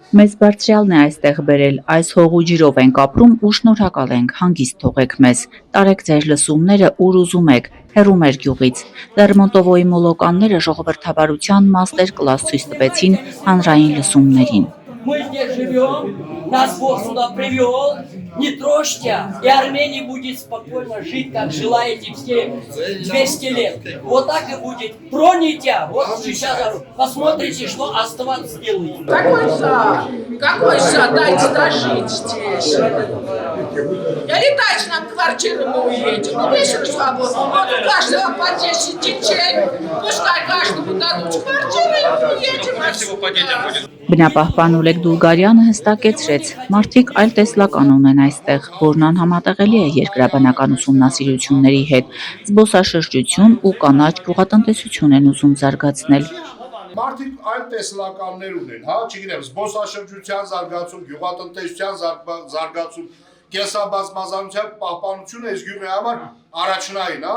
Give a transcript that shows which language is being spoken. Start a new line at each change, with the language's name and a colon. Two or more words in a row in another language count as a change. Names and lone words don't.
Armenian: Մեզ բարձրյալն է այստեղ բերել, այս հողու ջրով ենք ապրում ու շնորհակալ ենք, հանգիստ թողեք մեզ, տարեք ձեր лысումները ուր ուզում եք, հեռու մեր գյուղից։ Լերմոնտովոյի մոլոկանները ժողովրդավարության
Russian: мастер класс
Armenian: ցույց տվեցին հանրային լսումներին։
Russian: Мы здесь живем, нас Бог сюда привел, не трожьте, и Армения будет спокойно жить, как жила эти все 200 лет. Вот так и будет. Троните, вот сейчас посмотрите, что Астват сделает. Какой сад, дайте дожить здесь. Или дайте нам квартиру, мы уедем. Ну, весь свободу. Вот у каждого по 10 детей. Пускай каждому дадут квартиру, и мы уедем. Всего по детям будет.
Armenian: Բնապահպան Օլեգ Դուլգարյանը հստակեցրեց, մարդիկ այլ տեսլական ունեն այստեղ, որն անհամատեղելի է երկրաբանական ուսումնասիրությունների հետ, զբոսաշրջություն ու կանաչ գյուղատնտեսություն են ուզում զարգացնել։ Մարդիկ այլ տեսլականներ ունեն, հա, չգիտեմ, զբոսաշրջության զարգացում, գյուղատնտեսության զարգացում, կենսաբազմազանության պահպանությունը այս գյուղի համար առաջնային, հա։